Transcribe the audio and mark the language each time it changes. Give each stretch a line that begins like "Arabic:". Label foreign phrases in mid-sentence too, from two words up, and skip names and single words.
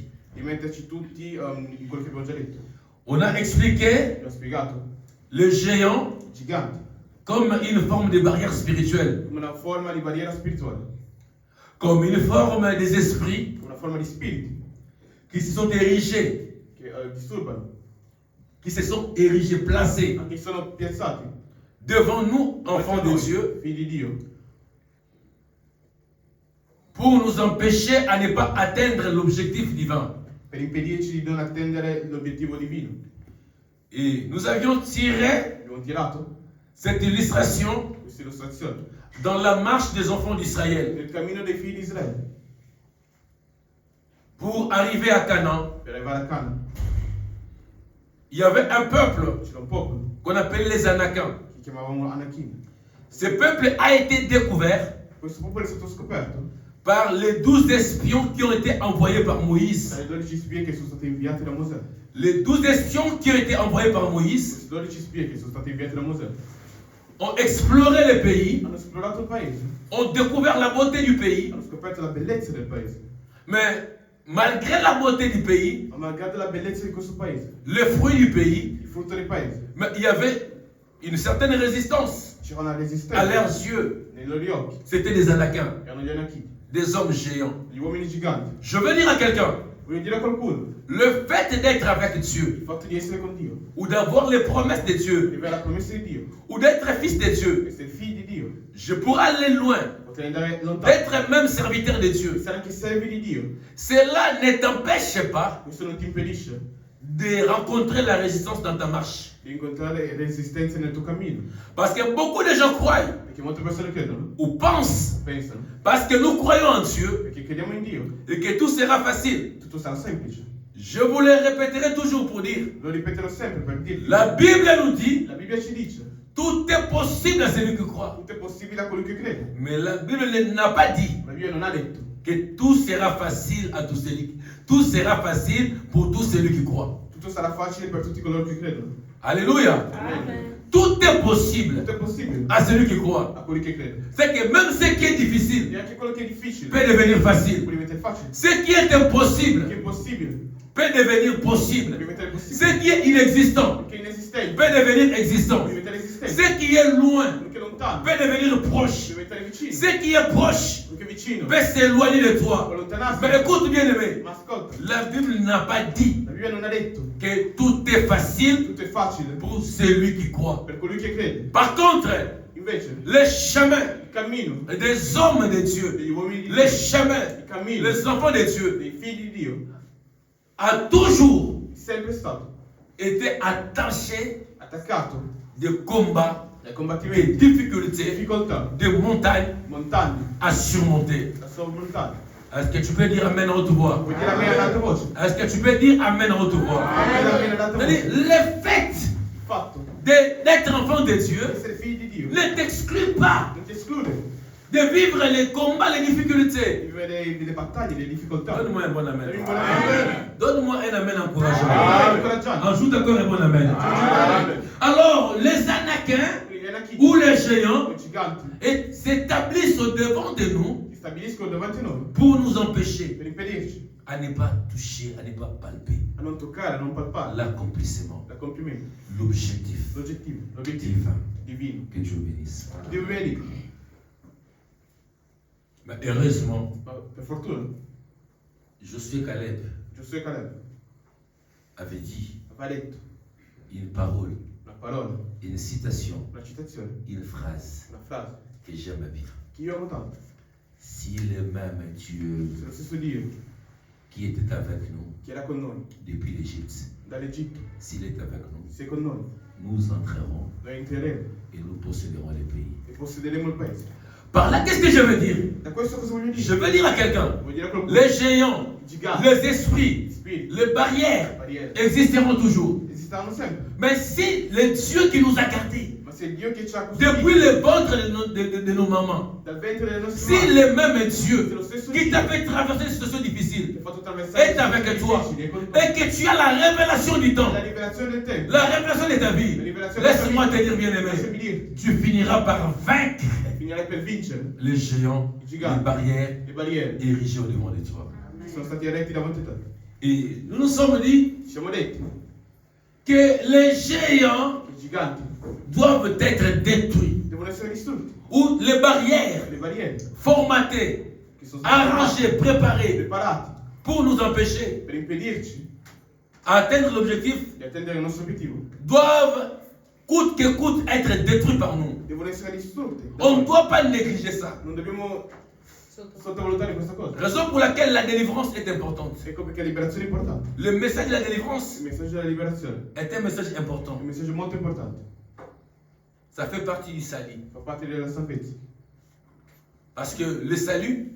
Italian: di metterci tutti in quello che abbiamo già detto.
French: On a expliqué
Italian: Abbiamo spiegato
French: le géant
Italian: i giganti
French: comme une forme de barrière spirituelle,
Italian: come una forma di barriera spirituale,
French: comme une forme des esprits
Italian: una forma di spiriti
French: qui se sont érigés,
Italian: che disturbano,
French: qui se sont érigés, placés
Italian: anche se sono piazzati
French: devant nous, enfants de
Italian: noi,
French: Dieu,
Italian: figli di Dio,
French: pour nous empêcher à ne pas atteindre l'objectif divin.
Italian: per impedirci di non attendere l'obiettivo divino.
French: Et nous avions tiré
Italian: Abbiamo tirato
French: cette illustration
Italian: questa illustrazione
French: dans la marche des enfants d'Israël
Italian: nel cammino dei figli di Israele
French: pour arriver à Canaan.
Italian: per arrivare a Canaan.
French: Il y avait un peuple
Italian: C'era un popolo
French: qu'on appelle les Anakim.
Italian: che chiamavano Anakim.
French: Ce peuple a été découvert
Italian: Questo popolo è stato scoperto
French: par les 12 espions qui ont été envoyés par Moïse.
Italian: dai 12 spie che sono stati inviati da Mosè.
French: Les 12 espions qui ont été envoyés par Moïse
Italian: Questi 12 spie che sono stati inviati da Mosè
French: ont exploré le pays,
Italian: hanno esplorato il paese,
French: ont découvert la beauté du pays,
Italian: hanno scoperto la bellezza del paese.
French: mais malgré la beauté du pays,
Italian: Ma malgrado la bellezza di questo paese,
French: le fruit du pays,
Italian: il frutto del paese,
French: mais il y avait une certaine résistance
Italian: c'era una
French: à
Italian: resistenza
French: leurs yeux.
Italian: nei loro occhi.
French: C'était des Anakim,
Italian: Erano gli Anachiti,
French: des hommes géants.
Italian: gli uomini giganti.
French: Je veux dire à quelqu'un,
Italian: Voglio dire a qualcuno,
French: le fait d'être avec Dieu,
Italian: il fatto di essere con Dio,
French: ou d'avoir les promesses de
Italian: di
French: Dieu,
Italian: avere la promessa di Dio,
French: ou d'être fils de Dieu,
Italian: essere figli di Dio,
French: je pourrais aller loin,
Italian: potrei andare lontano,
French: d'être même serviteur de Dieu.
Italian: essere anche servi di Dio.
French: Cela ne t'empêche pas
Italian: Questo non ti impedisce
French: de rencontrer la résistance dans ta marche.
Italian: di incontrare resistenze nel tuo cammino.
French: Parce que beaucoup de gens croient
Italian: Perché molte persone credono,
French: ou pensent,
Italian: pensano,
French: parce que nous croyons en Dieu,
Italian: perché crediamo in Dio,
French: et que tout sera facile.
Italian: tutto sarà semplice.
French: Je vous le répéterai toujours pour dire,
Italian: Lo ripeterò sempre per dirvi.
French: la Bible nous dit,
Italian: La Bibbia ci dice,
French: tout est possible à celui qui croit.
Italian: tutto è possibile a quello che crede.
French: Mais la Bible n'a pas dit
Italian: La Bibbia non ha detto
French: que tout sera facile à tout celui tout sera facile pour tout celui qui croit.
Italian: tutto sarà facile per tutti coloro che credono.
French: Alléluia.
Italian: Amen.
French: Tout est possible
Italian: Tutto è possibile
French: à celui qui croit.
Italian: a quelli che credono.
French: C'est que même ce qui est difficile
Italian: E anche quello che è difficile
French: peut devenir
Italian: può
French: facile.
Italian: diventare facile.
French: Ce qui est impossible
Italian: Che è possibile
French: peut devenir
Italian: può
French: possible.
Italian: diventare
French: Ce
Italian: possibile.
French: qui est inexistant
Italian: Che è inesistente
French: peut devenir
Italian: può
French: existant.
Italian: diventare esistente. distante.
French: Ce qui est loin
Italian: Quello che è lontano
French: peut devenir proche.
Italian: deve diventare vicino.
French: Ce qui est proche
Italian: Quello che è vicino
French: peut s'éloigner de
Italian: può
French: toi.
Italian: allontanarsi.
French: Mais écoute bien aimé,
Italian: Ma ascolta,
French: la Bible n'a pas dit
Italian: la Bibbia non ha detto
French: que tout est facile
Italian: tutto è facile
French: pour celui qui croit.
Italian: per colui che crede.
French: Par contre,
Italian: Invece,
French: les chemins
Italian: il cammino
French: des hommes de Dieu,
Italian: degli uomini di Dio,
French: les chemins,
Italian: il cammino
French: les enfants de Dieu,
Italian: dei figli di Dio
French: a toujours
Italian: è sempre stato
French: été attaché
Italian: attaccato
French: de combats,
Italian: dai
French: de
Italian: combattimenti,
French: difficultés,
Italian: difficoltà,
French: de montagnes
Italian: montagne,
French: à surmonter.
Italian: la sormontata.
French: Est-ce que tu peux dire Amen en haute voix?
Italian: Vuoi dire a me ad alta voce?
French: Est-ce que tu peux dire Amen en haute voix?
Italian: Amen ad alta
French: C'est-à-dire,
Italian: voce.
French: le fait
Italian: Il fatto
French: d'être enfant de
Italian: di
French: Dieu
Italian: essere figli di Dio
French: ne t'exclut pas
Italian: non ti esclude
French: de vivre les combats, les difficultés.
Italian: di vivere delle battaglie, delle difficoltà.
French: Donne-moi un bon Amen.
Italian: Dammi un buon amen.
French: Donne-moi un Amen encourageant.
Italian: Incoraggiante.
French: Ajoute encore un bon Amen.
Italian: Amen.
French: Alors, les Anakiens
Italian: Gli anachiti,
French: ou les géants
Italian: i giganti,
French: s'établissent au devant de nous
Italian: si stabiliscono davanti a noi
French: pour nous empêcher
Italian: per impedirci
French: à ne pas toucher, à ne pas palper
Italian: a non toccare, a non palpare
French: l'accomplissement,
Italian: l'accompimento,
French: l'objectif
Italian: l'obiettivo
French: divin.
Italian: divino.
French: Que Dieu bénisse.
Italian: Dio vedi,
French: Mais heureusement,
Italian: ma per fortuna,
French: Josué Caleb
Italian: Giosuè Caleb
French: avait dit
Italian: aveva detto
French: une parole,
Italian: una parola,
French: une citation,
Italian: una citazione,
French: une phrase
Italian: una frase
French: que j'aime bien.
Italian: che io amo tanto.
French: S'il est même Dieu
Italian: Se lo stesso Dio
French: qui était avec nous
Italian: che era con noi
French: depuis l'Égypte,
Italian: dall'Egitto,
French: s'il est avec nous,
Italian: se è con noi,
French: nous entrerons
Italian: noi entreremo
French: et nous posséderons les pays.
Italian: e possederemo il paese.
French: Par là, qu'est-ce que je veux dire?
Italian: Da questo cosa voglio
French: Je
Italian: dire?
French: veux dire à quelqu'un,
Italian: Voglio dire a qualcuno,
French: les géants,
Italian: i giganti,
French: les esprits,
Italian: gli spiriti,
French: les barrières
Italian: le barriere,
French: existeront toujours.
Italian: esisteranno sempre.
French: Mais si le Dieu qui nous a gardés
Italian: Ma se il Dio che ci ha
French: depuis
Italian: costruito
French: le ventre de nos mamans,
Italian: dal ventre delle nostre
French: si
Italian: madri,
French: le même Dieu
Italian: lo stesso
French: qui
Italian: Dio
French: t'a fait traverser des situations
Italian: che
French: difficiles
Italian: ha fatto attraversare
French: est avec toi
Italian: difficili, è con te.
French: et que tu as la révélation du temps,
Italian: La rivelazione del tempo,
French: la révélation de ta vie, laisse-moi te dire, bien
Italian: lasciami
French: aimé,
Italian: dire,
French: tu finiras par vaincre
Italian: finirai per vincere
French: les géants, les barrières
Italian: le barriere
French: érigées au devant de toi.
Italian: che sono stati eretti davanti a te.
French: Et nous nous sommes dit
Italian: Ci siamo detti
French: que les géants
Italian: che i giganti
French: doivent être détruits,
Italian: devono essere distrutti,
French: ou les barrières
Italian: le barriere
French: formatées,
Italian: che sono state
French: arrangées, préparées
Italian: preparati
French: pour nous empêcher
Italian: per impedirci
French: à atteindre l'objectif
Italian: di attendere il nostro obiettivo,
French: doivent, coûte que coûte, être détruits par nous.
Italian: devono essere distrutti.
French: On ne doit pas négliger ça.
Italian: Non dobbiamo sottovalutare questa cosa.
French: Raison pour laquelle la délivrance est importante.
Italian: Ecco perché la liberazione è importante.
French: Le message de la délivrance
Italian: Il messaggio della liberazione
French: est un message
Italian: è
French: important.
Italian: un messaggio molto importante.
French: Ça fait partie du salut.
Italian: Fa parte della salvezza.
French: Parce que le salut